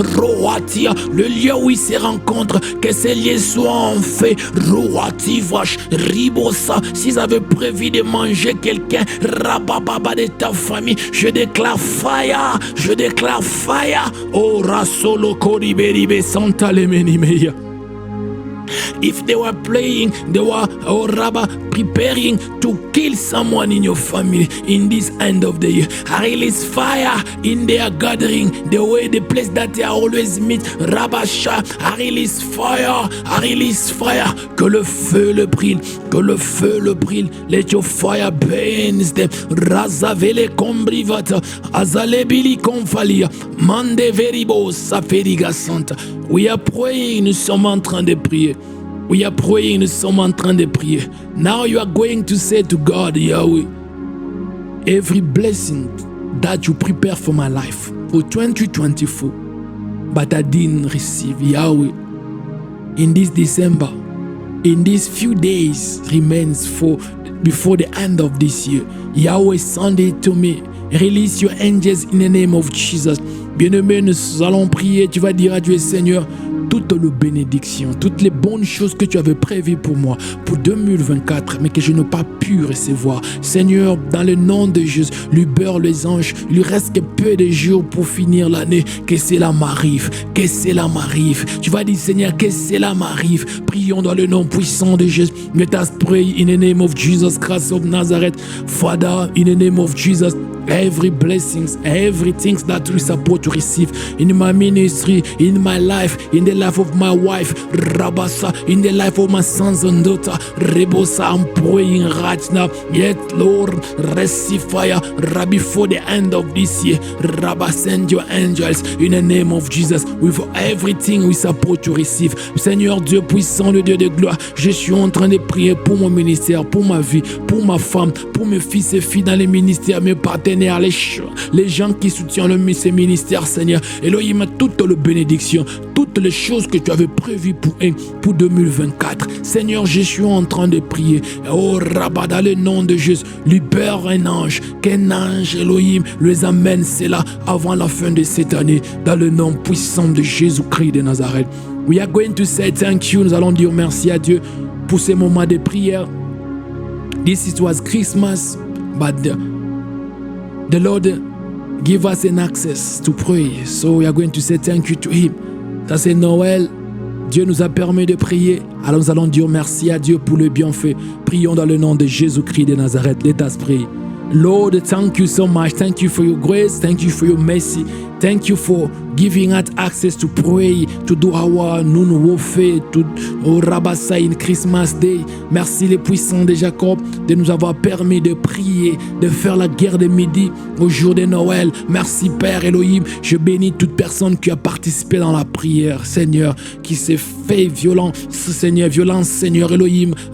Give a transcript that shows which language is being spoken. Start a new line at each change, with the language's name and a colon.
French: Roatia, le lieu où ils se rencontrent, que ces lieux soient en feu. Roati vache, Ribosa, s'ils avaient prévu de manger quelqu'un, Rabababa de ta famille, je déclare fire, je déclare fire. Oh rasolo koriberibe santa lemenimeya.
English: If they were playing, they were, oh Rabba, preparing to kill someone in your family in this end of the year. I release fire in their gathering, the place that they always meet. Rabasha, I release fire, I release fire.
French: Que le feu le brille, que le feu le brille.
English: Let your fire burn them. Razavele combrivata, azalebili confalia, mande veribo saferiga santa. We are praying,
French: nous sommes en train de prier. We are praying, nous sommes en train de prier.
English: Now you are going to say to God, Yahweh, every blessing that you prepare for my life for 2024, but I didn't receive, Yahweh, in this December, in these few days remains before the end of this year. Yahweh, send it to me. Release your angels in the name of Jesus.
French: Bien-aimé, nous allons prier. Tu vas dire à Dieu, Seigneur, toutes les bénédictions, toutes les bonnes choses que tu avais prévues pour moi, pour 2024, mais que je n'ai pas pu recevoir. Seigneur, dans le nom de Jésus, libère les anges. Il lui reste que peu de jours pour finir l'année. Que cela m'arrive, que cela m'arrive. Tu vas dire, Seigneur, que cela m'arrive. Prions dans le nom puissant de Jésus.
English: Let us pray in the name of Jesus Christ of Nazareth. Father, in the name of Jesus, every blessings, everything that we support to receive in my ministry, in my life, in the life of my wife, Rabasa, in the life of my sons and daughter, Rebosa, I'm praying right now. Yet, Lord, receive fire right before the end of this year. Rabba, send your angels in the name of Jesus with everything we support to receive.
French: Seigneur Dieu puissant, le Dieu de gloire, je suis en train de prier pour mon ministère, pour ma vie, pour ma femme, pour mes fils et filles dans les ministères, mes partenaires, les gens qui soutiennent ces ministères, Seigneur. Elohim, toutes les bénédictions, toutes les choses que tu avais prévues pour 2024. Seigneur, je suis en train de prier. Oh, Rabba, dans le nom de Jésus, libère un ange, qu'un ange, Elohim, les amène cela avant la fin de cette année, dans le nom puissant de Jésus-Christ de Nazareth.
English: We are going to say thank you.
French: Nous allons dire merci à Dieu pour ces moments de prière.
English: This was Christmas, but the Lord give us an access to pray. So we are going to say thank you to Him.
French: Ça c'est Noël. Dieu nous a permis de prier. Alors nous allons dire merci à Dieu pour le bienfait. Prions dans le nom de Jésus-Christ de Nazareth.
English: Let us pray. Lord, thank you so much. Thank you for your grace. Thank you for your mercy. Thank you for giving us access to pray, to do our noon warfare, to Rabasa in Christmas Day.
French: Merci les puissants de Jacob de nous avoir permis de prier, de faire la guerre de midi au jour de Noël. Merci Père Elohim. Je bénis toute personne qui a participé dans la prière, Seigneur, qui s'est fait violence, Seigneur Elohim.